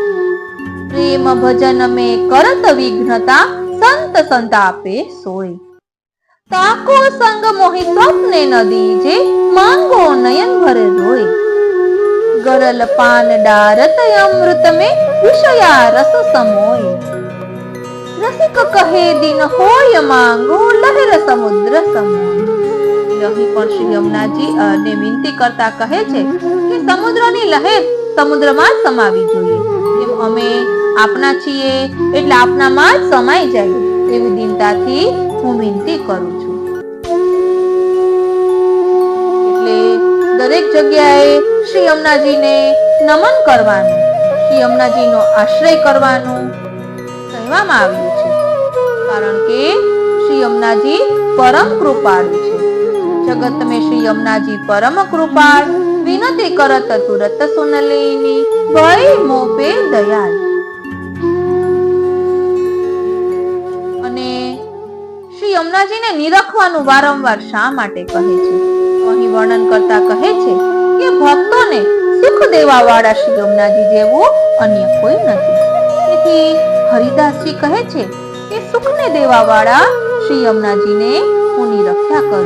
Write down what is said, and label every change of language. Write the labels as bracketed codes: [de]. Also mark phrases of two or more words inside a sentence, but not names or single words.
[bra] प्रेम भजन में करत विघ्नता संत संतापे सोय, ताको संग मोहि स्वप्ने न दीजे, मांगो नयन भरे रोय, गरल पान डारत अमृत में विषया रस समोय, रसिक कहे दिन होय मांगो लहर समुद्र समोय. [gu] અહીં પણ શ્રી યમુનાજી ને વિનંતી કરતા કહે છે કે સમુદ્રની લહેર સમુદ્રમાં જ સમાવી જોઈએ. એમ અમે આપના છીએ એટલે આપનામાં જ સમાઈ જાય એવી દીનતાથી હું વિનંતી કરું છું. એટલે દરેક જગ્યાએ શ્રી યમુનાજીને નમન કરવાનું, શ્રી યમુનાજીનો આશ્રય કરવાનું કહેવામાં આવ્યું છે, કારણ કે શ્રી યમુનાજી પરમ કૃપાળુ છે. [bra] જગત में श्री यमुनाजी परम कृपाल, विनती करत तुरत सुन लेनी, भय मोपे दयाल. [gu] અને શ્રી યમુનાજીને નિરખવાનું વારંવાર શા માટે કહે છે? અહીં વર્ણન કરતા કહે છે કે ભક્તોને સુખ દેવા વાળા શ્રી યમુનાજી જેવું અન્ય કોઈ નથી. તેથી હરિદાસજી કહે છે કે સુખને દેવા વાળા શ્રી યમુનાજીને હું નિરખ્યા કરું.